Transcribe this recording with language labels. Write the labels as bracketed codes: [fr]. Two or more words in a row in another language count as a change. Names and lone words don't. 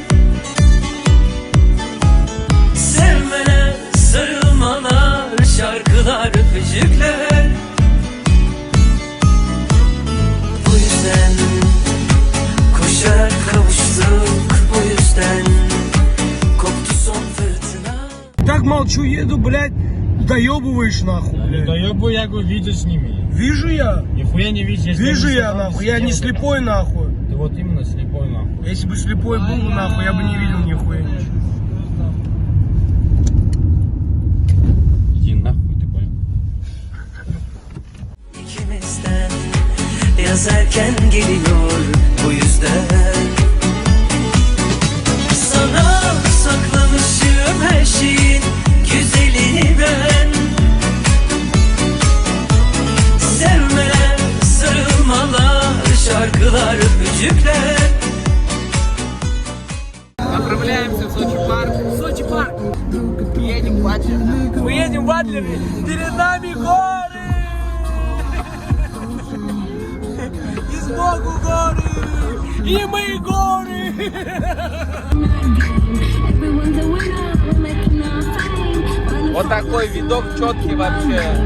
[tr] Sevmeler, sarılmalar, şarkılar, öpücükler. Bu yüzden koşarak kavuştuk, bu yüzden koptu son fırtına. [ru] Так молчу, еду, блядь, доебываешь нахуй, блядь. Доебу, я говорю, видишь с ними. Вижу я, Нихуя не видишь. вижу я нахуй, я не слепой нахуй. Ты вот именно слепой нахуй. Если бы слепой был нахуй, я бы не видел нихуя ничего. Иди нахуй, ты понял? [tr] İkimizden yaz erken geliyor bu yüzden. Sana saklamışım her şeyin güzelini ben. Sevmeler, sarılmalar, şarkılar, öpücükler. [ru] Сочи парк. Сочи парк. Едем в Адлер. Мы едем в Адлер. Перед нами горы. И сбоку горы. И мы горы. Вот такой видок четкий вообще.